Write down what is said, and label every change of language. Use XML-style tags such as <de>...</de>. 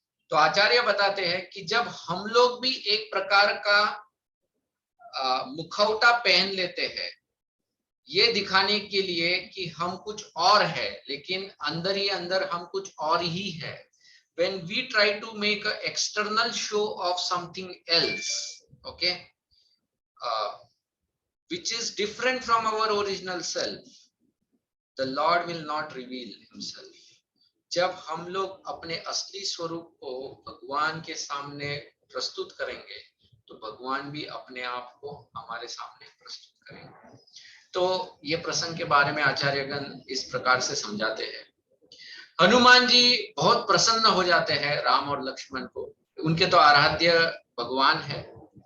<hi>तो आचार्य बताते हैं कि जब हम लोग भी एक प्रकार का मुखौटा पहन लेते हैं, ये दिखाने के लिए कि हम कुछ और है, लेकिन अंदर ही अंदर हम कुछ और ही है।</hi> <en>When we try to make an external show of something else, okay, which is different from our original self, the Lord will not reveal himself.</en> <hi>जब हम लोग अपने असली स्वरूप को भगवान के सामने प्रस्तुत करेंगे, तो भगवान भी अपने आप को हमारे सामने प्रस्तुत करेंगे। तो ये प्रसंग के बारे में आचार्यगण इस प्रकार से समझाते हैं। हनुमान जी बहुत प्रसन्न हो जाते हैं राम और लक्ष्मण को, उनके तो आराध्य भगवान है।</hi>